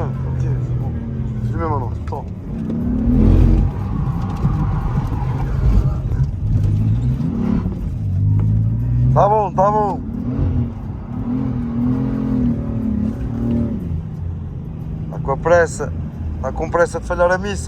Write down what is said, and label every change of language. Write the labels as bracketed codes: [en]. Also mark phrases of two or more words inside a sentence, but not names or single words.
[fr] Ok, c'est bon. Filmer maintenant, tout le temps. [pt] Tá bom, tá bom. Tá com pressa de falhar a missa.